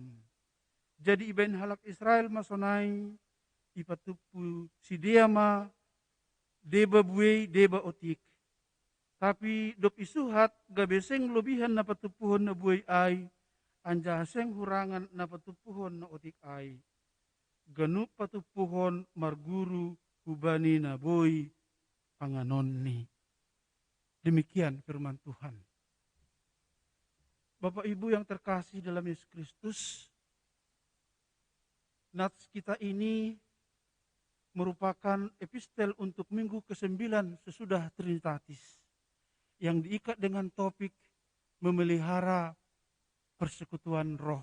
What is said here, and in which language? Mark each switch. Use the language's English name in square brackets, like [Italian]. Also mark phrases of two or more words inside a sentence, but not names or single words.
[Batak Simalungun] Jadi ibain halak Israel masonai ipatupu si dia ma deba buei deba otik. Tapi dop isuhat gabeseng lobihan na patupuhon na buhay ay, anjaseng hurangan na patupuhon na otik ay. Ganup patupuhon marguru hubani na boy panganon ni. [Indonesian] Demikian firman Tuhan. Bapak Ibu yang terkasih dalam Yesus Kristus, nats kita ini merupakan epistel untuk minggu ke-9 sesudah Trinitatis yang diikat dengan topik memelihara persekutuan roh.